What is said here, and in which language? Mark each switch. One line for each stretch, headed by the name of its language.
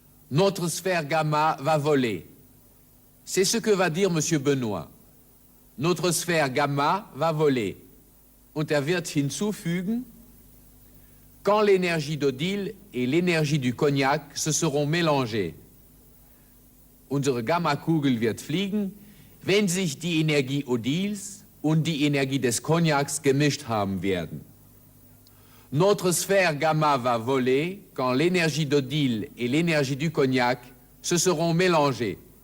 French: Notre sphère gamma va voler. C'est ce que va dire M. Benoît. Notre sphère gamma va voler.
German: Und wird hinzufügen,
French: quand l'énergie d'Odile et l'énergie du Cognac se seront mélangées.
German: Unsere Gamma-Kugel wird fliegen, wenn sich die Energie Odils und die Energie des Cognacs gemischt haben werden.
French: Notre sphère gamma va voler quand l'énergie d'Odile et l'énergie du Cognac se seront mélangées.